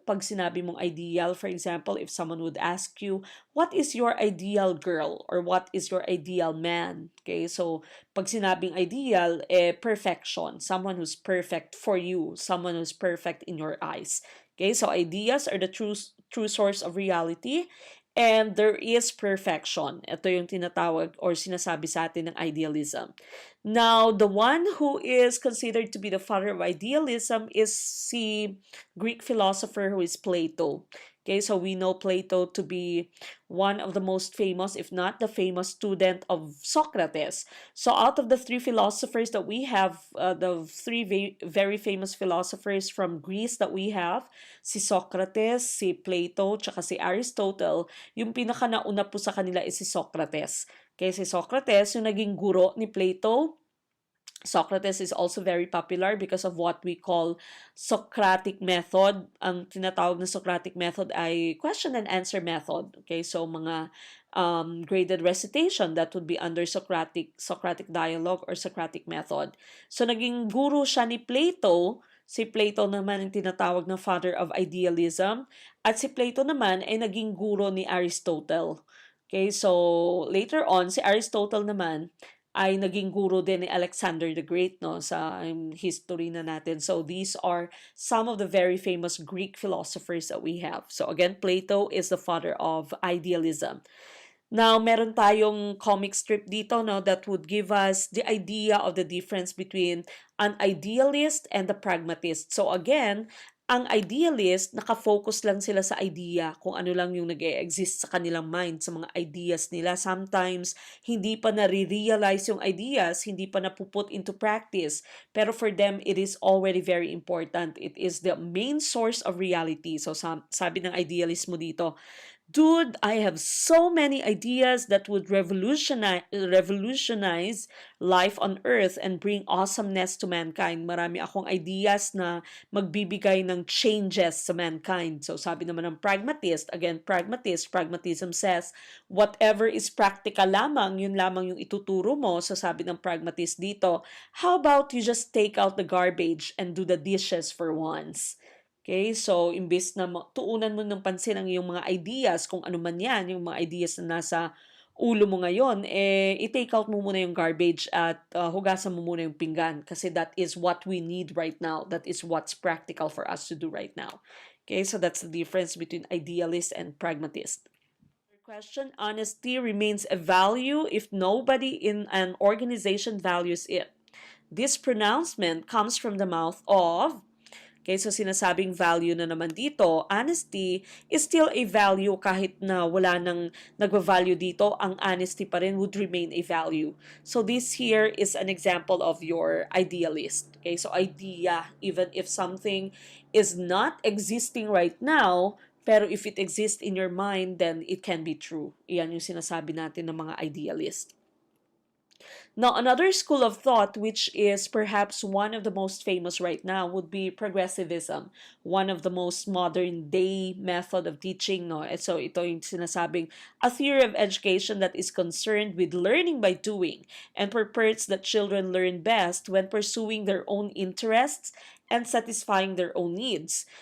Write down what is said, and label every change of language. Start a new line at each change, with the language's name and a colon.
Filipino: Pag sinabi mong
English: ideal, for example, if someone would ask you, what is your ideal girl? Or what is your ideal man? Okay, so pag sinabing ideal, perfection. Someone who's perfect for you. Someone who's perfect in your eyes. Okay, so ideas are the true source of reality. And there is perfection.
Filipino: Ito yung tinatawag or sinasabi sa atin ng idealism.
English: Now, the one who is considered to be the father of idealism is the Greek philosopher who is Plato. Okay, so we know Plato to be one of the most famous, if not the famous student of Socrates. So out of the three philosophers that we have, the three very famous philosophers from Greece that we have, si Socrates, si Plato, tsaka si Aristotle,
Filipino: yung pinaka nauna po sa kanila
English: is si Socrates.
Filipino: Okay, si Socrates, yung naging guro ni Plato.
English: Socrates is also very popular because of what we call Socratic method.
Filipino: Ang tinatawag na Socratic method ay question and answer method.
English: Okay, so mga graded recitation that would be under Socratic dialogue or Socratic method.
Filipino: So naging guru siya ni Plato. Si Plato naman ang tinatawag na father of idealism. At si Plato naman ay naging guro ni Aristotle. Okay, so later on, si Aristotle naman ay naging guro din ni Alexander the Great, no, sa history na natin.
English: So these are some of the very famous Greek philosophers that we have. So again, Plato is the father of idealism. Now,
Filipino: meron tayong comic strip dito,
English: no, that would give us the idea of the difference between an idealist and the pragmatist.
Filipino: So again, ang idealist, nakafocus lang sila sa idea, kung ano lang yung nag-e-exist sa kanilang mind, sa mga ideas nila. Sometimes, hindi pa nare-realize yung ideas, hindi pa napuput into practice.
English: Pero for them, it is already very important. It is the main source of reality. So,
Filipino: sabi ng idealist mo dito,
English: dude, I have so many ideas that would revolutionize life on earth and bring awesomeness to mankind.
Filipino: Marami akong ideas na magbibigay ng changes sa mankind.
English: So sabi naman ng pragmatist, again, pragmatism says, whatever is practical lamang, yun lamang yung ituturo mo. So sabi ng pragmatist dito, how about you just take out the garbage and do the dishes for once?
Filipino: Okay, so imbes na tuunan mo ng pansin ang iyong mga ideas, kung ano man yan, yung mga ideas na nasa ulo mo ngayon, i-take out mo muna yung garbage at hugasan mo muna yung pinggan kasi
English: that is what we need right now. That is what's practical for us to do right now. Okay, so that's the difference between idealist and pragmatist. Question, honesty remains a value if nobody in an organization values it. This pronouncement comes from the mouth of
Filipino: Okay, so sinasabing value na naman dito,
English: honesty is still a value
Filipino: kahit na wala nang nagva-value dito, ang honesty pa rin would remain a value.
English: So this here is an example of your idealist. Okay, so idea, even if something is not existing right now, pero if it exists in your mind, then it can be true.
Filipino: Iyan yung sinasabi natin ng mga idealist.
English: Now, another school of thought, which is perhaps one of the most famous right now, would be Progressivism, one of the most modern day method of teaching. No? And so
Filipino: ito yung sinasabing
English: a theory of education that is concerned with learning by doing and purports that children learn best when pursuing their own interests and satisfying their own needs.